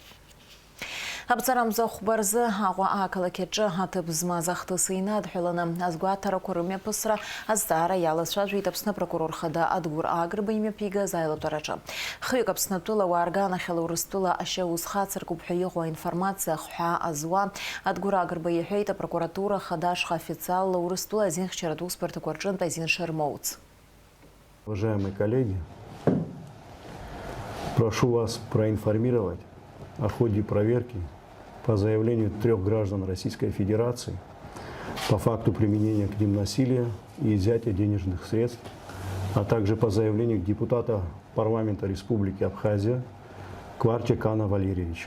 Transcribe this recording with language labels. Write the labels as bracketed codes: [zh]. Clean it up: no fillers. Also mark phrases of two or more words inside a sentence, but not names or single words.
[ab] Абҵарамза хәбарзы Аҟәа ақалақь аҿы аҭыԥ змаз ахҭыс инадҳәаланы азгәаҭарақәа рымҩаԥысра азҵаара иалацәажәеит Аԥсны апрокурор хада Адгәыр Агрба имҩаԥигаз аилатәараҿы. Хҩык Аԥснытәыла ауаа рганахьала Урыстәыла ашьа ус хацыркуп ҳәа иҟоу аинформациа хәҳәаа азуа Адгәыр Агрба иҳәеит апрокуратура хада ашҟа официалла Урыстәыла азинхьчаратә усбарҭақәа рҿынтә азин шырмоуц. [ru] Уважаемые коллеги, прошу вас проинформировать о ходе проверки по заявлению 3 граждан Российской Федерации по факту применения к ним насилия и изъятия денежных средств, а также по заявлению депутата парламента Республики Абхазия Кварчи Кана Валерьевича.